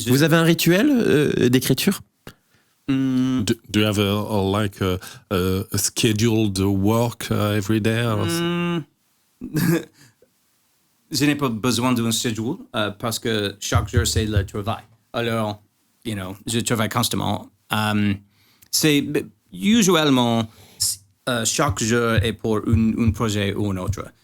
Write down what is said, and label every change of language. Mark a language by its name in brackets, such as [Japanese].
[French] Vous avez un rituel d'écriture? [English] Do you have a scheduled work every day? [French] Je n'ai pas besoin d'un schedule parce que chaque jour c'est le travail. Alors, je travaille constamment. C'est usuellement chaque jour est pour un projet ou un autre.